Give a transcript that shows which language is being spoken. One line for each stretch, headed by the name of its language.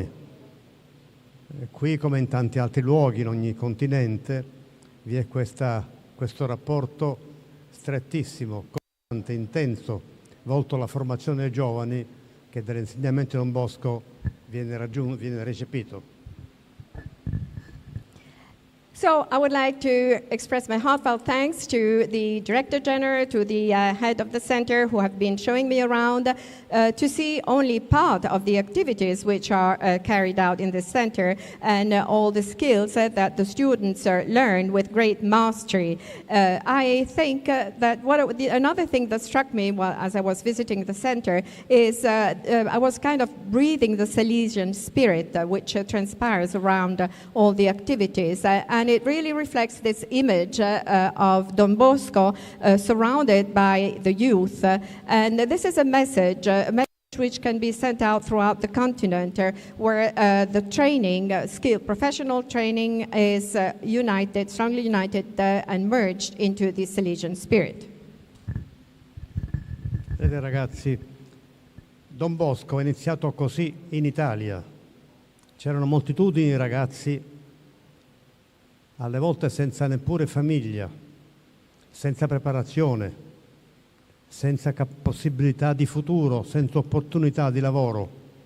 Italian: E qui, come in tanti altri luoghi, in ogni continente, vi è questo rapporto strettissimo, costante, intenso, volto alla formazione dei giovani che dall'insegnamento di Don Bosco viene recepito.
English: So I would like to express my heartfelt thanks to the Director General, to the head of the center who have been showing me around to see only part of the activities which are carried out in this center and all the skills that the students learn with great mastery. I think that another thing that struck me as I was visiting the center is I was kind of breathing the Salesian spirit which transpires around all the activities. And it really reflects this image of Don Bosco surrounded by the youth. And this is a message which can be sent out throughout the continent where the training, professional training is strongly united and merged into the Salesian spirit.
Italian: Vedete ragazzi, Don Bosco è iniziato così in Italia. C'erano moltitudini di ragazzi alle volte senza neppure famiglia, senza preparazione, senza possibilità di futuro, senza opportunità di lavoro.